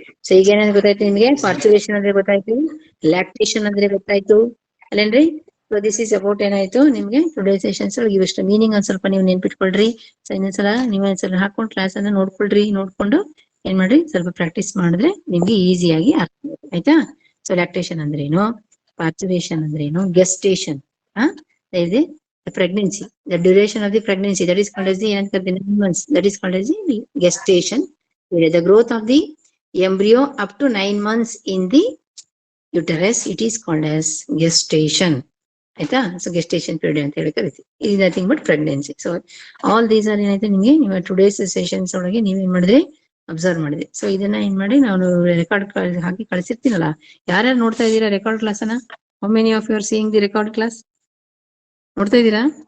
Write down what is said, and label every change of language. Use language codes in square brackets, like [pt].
[kn] So ಈಗ ಏನೇನು ಗೊತ್ತಾಯ್ತು ನಿಮ್ಗೆ? ಪಾರ್ಚುಲೇಷನ್ ಅಂದ್ರೆ ಗೊತ್ತಾಯ್ತು, ಲ್ಯಾಕ್ಟೇಷನ್ ಅಂದ್ರೆ ಗೊತ್ತಾಯ್ತು ಅಲ್ಲೇನ್ರಿ? ಸೊ ದಿಸ್ ಇಸ್ ಅಬೌಟ್ ಏನಾಯ್ತು ನಿಮ್ಗೆ ಟುಡೇ ಸೆಷನ್ಸ್ ಒಳಗೆ ಇವಿಷ್ಟು ಮೀನಿಂಗ್ ಒಂದ್ ಸ್ವಲ್ಪ ನೀವು ನೆನ್ಪಿಟ್ಕೊಳ್ರಿ. ಸೊ ಇನ್ನೊಂದ್ಸಲ ನೀವೊಂದ್ಸಲ ಹಾಕೊಂಡು ಕ್ಲಾಸ್ ಅನ್ನ ನೋಡ್ಕೊಳ್ರಿ. ನೋಡ್ಕೊಂಡು ಏನ್ ಮಾಡ್ರಿ, ಸ್ವಲ್ಪ ಪ್ರಾಕ್ಟೀಸ್ ಮಾಡಿದ್ರೆ ನಿಮ್ಗೆ ಈಸಿಯಾಗಿ ಅರ್ಥ ಆಗುತ್ತೆ. ಆಯ್ತಾ? ಸೊ ಲ್ಯಾಕ್ಟೇಷನ್ ಅಂದ್ರೇನು, ಪಾರ್ಚುಲೇಷನ್ ಅಂದ್ರೇನು, ಗೆಸ್ಟೇಷನ್ ಇದೆ [en] pregnancy, the duration of the pregnancy, that is called as the 9 months, that is called as the gestation period. The growth of the embryo up to 9 months in the uterus, it is called as gestation. [kn] ಆಯ್ತಾ? So gestation period ಅಂತ ಹೇಳಿ ಕರಿತೀವಿ. ಇದು [en] Nothing but pregnancy. [kn] So all these are ಏನಾಯ್ತು ನಿಮ್ಗೆ ನಿಮ್ಮ today's sessions ಒಳಗೆ ನೀವೇನ್ ಮಾಡಿದ್ರಿ, ಅಬ್ಸರ್ವ್ ಮಾಡಿದ್ರಿ. ಸೊ ಇದನ್ನ ಏನ್ ಮಾಡಿ ನಾನು ರೆಕಾರ್ಡ್ ಹಾಕಿ ಕಳಿಸಿರ್ತೀನಲ್ಲ, ಯಾರ್ಯಾರು ನೋಡ್ತಾ ಇದ್ದೀರಾ ರೆಕಾರ್ಡ್ ಕ್ಲಾಸ್ ಅನ್ನ? [en] How many of you are seeing the record class? [kn] ನೋಡ್ತಾ ಇದ್ದೀರಾ?